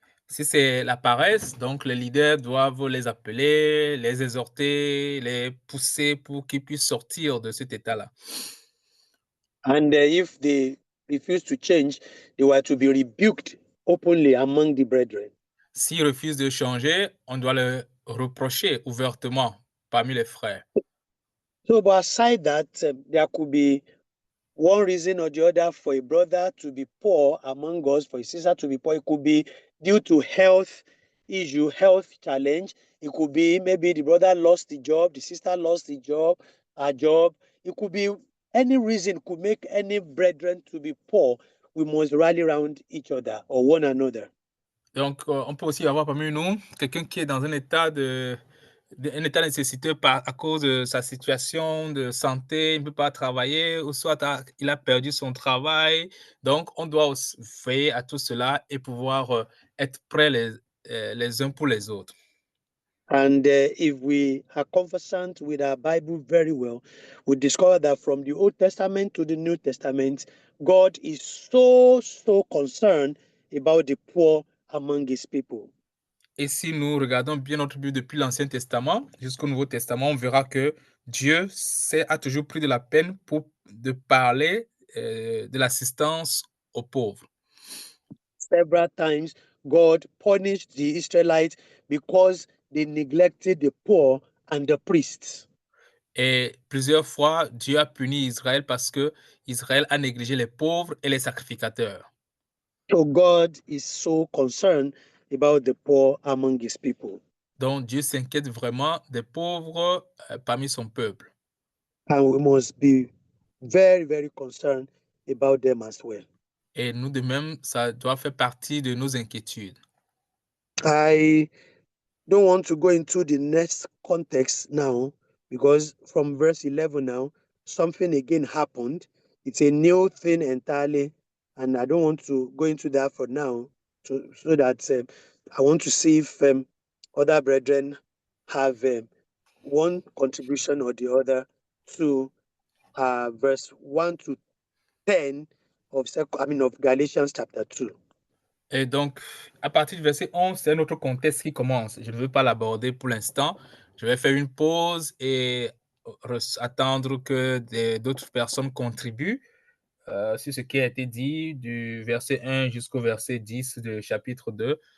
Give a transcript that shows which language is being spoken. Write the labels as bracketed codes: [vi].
[fr] Si c'est la paresse, donc les leaders doivent les appeler, les exhorter, les pousser pour qu'ils puissent sortir de cet état-là. [en] And if they refuse to change, they were to be rebuked openly among the brethren. [fr] S'ils refusent de changer, on doit le reprocher ouvertement parmi les frères. [en] So, but aside that, there could be one reason or the other for a brother to be poor among us, for a sister to be poor. It could be due to health issue, health challenge. It could be maybe the brother lost the job, the sister lost the job, her job. It could be any reason could make any brethren to be poor. We must rally around each other or one another. [fr] Donc, on peut aussi avoir parmi nous quelqu'un qui est dans un état un état nécessiteux à cause de sa situation de santé, il ne peut pas travailler, ou soit il a perdu son travail. Donc, on doit aussi veiller à tout cela et pouvoir être prêts les uns pour les autres. [en] And if we are conversant with our Bible very well, we discover that from the Old Testament to the New Testament, God is so concerned about the poor among his people. [fr] Et si nous regardons bien notre Bible depuis l'Ancien Testament jusqu'au Nouveau Testament, on verra que Dieu a toujours pris de la peine de parler de l'assistance aux pauvres. [en] Several times, God punished the Israelites because they neglected the poor and the priests. [fr] Et plusieurs fois, Dieu a puni Israël parce que Israël a négligé les pauvres et les sacrificateurs. [en] So God is so concerned about the poor among his people. [fr] Donc Dieu s'inquiète vraiment des pauvres parmi son peuple. [en] And we must be very concerned about them as well. [fr] Et nous de même, ça doit faire partie de nos inquiétudes. [en] I don't want to go into the next context now because from verse 11 now, something again happened. It's a new thing entirely, and I don't want to go into that for now so that I want to see if other brethren have one contribution or the other to verse 1 to 10 of Galatians chapter 2. [fr] Et donc, à partir du verset 11, c'est un autre contexte qui commence. Je ne veux pas l'aborder pour l'instant. Je vais faire une pause et attendre que d'autres personnes contribuent sur ce qui a été dit du verset 1 jusqu'au verset 10 du chapitre 2.